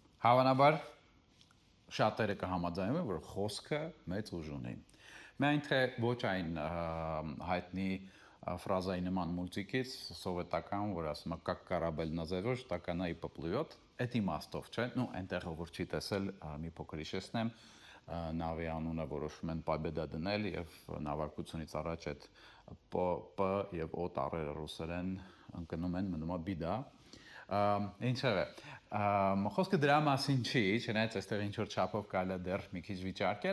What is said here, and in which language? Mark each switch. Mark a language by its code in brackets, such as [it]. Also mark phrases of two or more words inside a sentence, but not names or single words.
[hy] Հավանաբար շատերը կհամաձայնվեն, որ խոսքը մեծ ուժ ունի։ Միայն թե ոչ այն հայտնի ֆրազայի նման մուլտիկից սովետական, որ ասում է [ru] «Как корабель назовешь, так она и поплывет», [hy] այդ իմաստով, չէ՞։ Ну, այնտեղ որ չի տեսել, մի փոքր հիշեցնեմ, նավի անունը որոշում են Победа դնել եւ նավարկությունից առաջ այդ P եւ O տառերը ռուսերեն ընկնում են, մնում է Bida։ Ինչևէ, խոսքը դրա մասին չի, չնայած այստեղ ինչ որ չափով կարելի է դեռ մի քիչ վիճարկել,